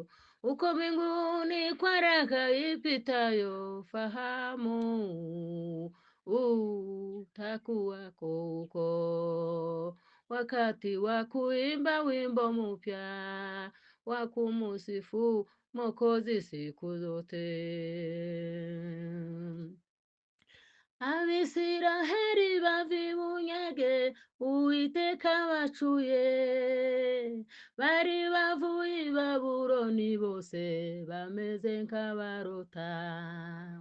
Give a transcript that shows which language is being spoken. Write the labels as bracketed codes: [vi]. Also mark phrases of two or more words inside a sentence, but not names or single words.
[sw] Uko mbinguni kwa raha ipitayo fahamu, utakuwako huko wakati wa kuimba wimbo mpya wa kumusifu Mwokozi siku zote. [rw] Abisiraheli bava ibunyage Uwiteka bacuye, bari bavuye i Babuloni bose bameze nk'abarota.